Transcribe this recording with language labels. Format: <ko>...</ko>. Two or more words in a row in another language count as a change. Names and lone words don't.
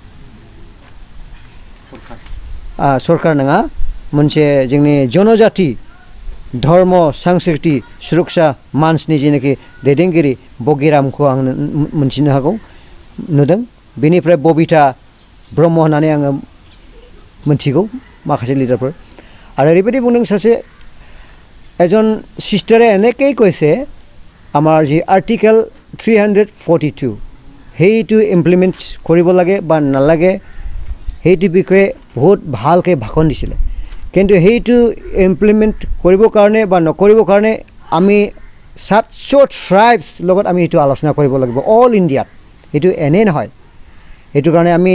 <brx>फैनाय सरखार नङा, मोनसे जोंनि जनजाति धर्म संस्कृति सुरक्षा मानसनि जेनाखि दैदेनगिरि बगिरामखौ आं मोनथिनो हागौ नुदों बेनिफ्राय बबिता ब्रह्म होननानै आङो मोनथिगौ माखासे लिडारफोर आरो ओरैबायदि बुंदों सासे</brx> <as>এজন চিষ্টাৰে এনেকৈ কৈছে আমাৰ যি আৰ্টিকেল 342 সেইটো ইমপ্লিমেণ্ট কৰিব লাগে বা নালাগে সেইটো বিষয়ে বহুত ভালকৈ ভাষণ দিছিলে কিন্তু সেইটো ইমপ্লিমেণ্ট কৰিবৰ কাৰণে বা নকৰিবৰ কাৰণে আমি 700 ট্ৰাইবছ লগত আমি এইটো আলোচনা কৰিব লাগিব অল ইণ্ডিয়াত এইটো এনে নহয় এইটো কাৰণে আমি</as>